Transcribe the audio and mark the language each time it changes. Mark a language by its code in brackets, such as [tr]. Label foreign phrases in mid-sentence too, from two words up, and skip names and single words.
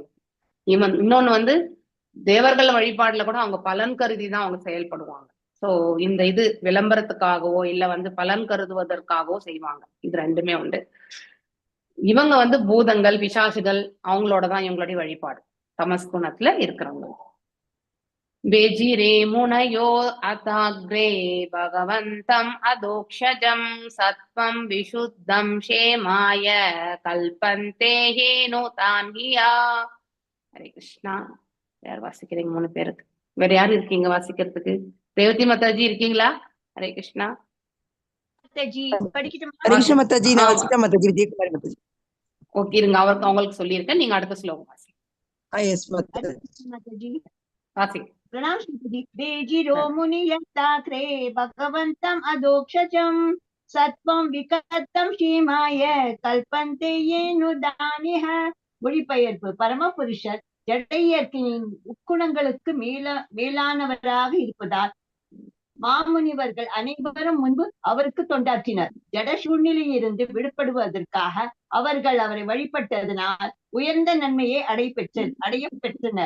[ta] இன்னொன்னு வந்து தேவர்கள் வழிபாடுல கூட அவங்க பலன் கருதி தான் அவங்க செயல்படுவாங்க. சோ இந்த இது விளம்பரத்துக்காகவோ இல்ல வந்து பலன் கருதுவதற்காகவோ செய்வாங்க. இது ரெண்டுமே உண்டு. இவங்க வந்து பூதங்கள், பிசாசுகள் அவங்களோடதான் இவங்களுடைய வழிபாடு தமஸ்குணத்துல இருக்கிறவங்க. [sa] वेजिरे मुनयो अथाग्रे भगवन्तम् अदोक्षजं सत्वं विशुद्धं क्षेमाय कल्पन्ते हेनुतान्हिया. [ta] ஹரே கிருஷ்ணா. யார் வாசிக்கிறீங்க? 3 பேருக்கு. வேற யாரு இருக்கீங்க வாசிக்கிறதுக்கு? ரேவதி மாதாஜி இருக்கீங்களா? ஹரே கிருஷ்ணா. ஓகே, இருங்க, அவங்களுக்கு சொல்லியிருக்கேன். நீங்க அடுத்த ஸ்லோகம் வாசி. வாசி. [hi] प्रणाम जी। [sa] बेजिरो मुनियन्ताग्रे भगवन्तम् अदोक्षजम् सत्वं विकतं क्षीमाय कल्पन्ते येनुदानिह. [ta] மொழிபெயர்ப்பு. பரமபுருஷர் ஜடையர்க்கின் உட்குணங்களுக்கு மேலானவராக இருப்பதால் மாமுனிவர்கள் அனைவரும் முன்பு அவருக்கு தொண்டாற்றினர். ஜட சூழ்நிலையிலிருந்து விடுபடுவதற்காக அவர்கள் அவரை வழிபட்டதனால் உயர்ந்த நன்மையை அடைய பெற்றனர்.